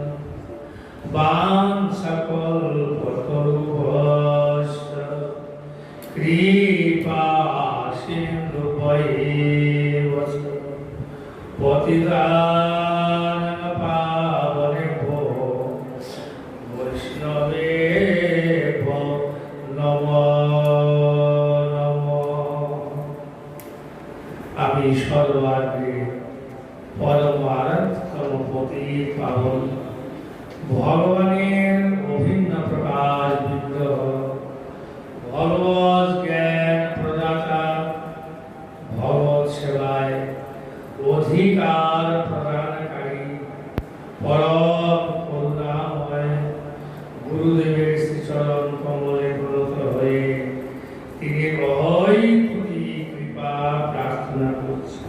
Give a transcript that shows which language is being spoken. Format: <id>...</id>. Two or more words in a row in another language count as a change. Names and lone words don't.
<sa>वाञ्छकल्पतरुभ्यश्च कृपा सिन्धुभ्यैव पतितानां पावनेभ्यो वैष्णवेभ्यो नमो नमः।</sa> <bn>আমি সর্বাগ্রে পরম আরাধ্যতম পতিত পাবন ভগবানের অভিন্ন প্রকাশ বিগ্রহ, ভগবৎ জ্ঞান প্রদাতা, ভগবৎ সেবায় অধিকার প্রদানকারী, পরম করুণাময় গুরুদেবের শ্রীচরণ কমলে প্রণত হয়ে তিনি অহৈ কোটি কৃপা প্রার্থনা করছি।</bn>